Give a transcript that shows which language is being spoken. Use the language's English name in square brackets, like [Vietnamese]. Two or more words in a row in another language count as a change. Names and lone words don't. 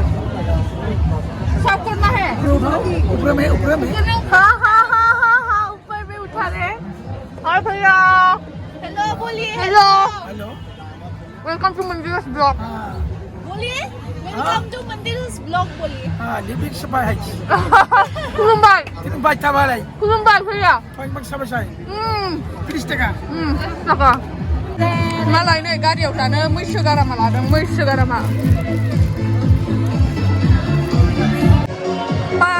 [Hindi] सब करना है ऊपर में हाँ ऊपर में उठा रहे हाय भैया हेलो बोलिए हेलो हेलो [English] welcome to Mandira's blog बोलिए welcome to Mandira's blog बोलिए [Bodo] लिपिक सबाय खुलुमबाय थाबालाय खुलुमबाय भैया पांबाक साबाय 30 टाका थाखा मालाय नै गारियाव थानो मैसो गारामा लादों पान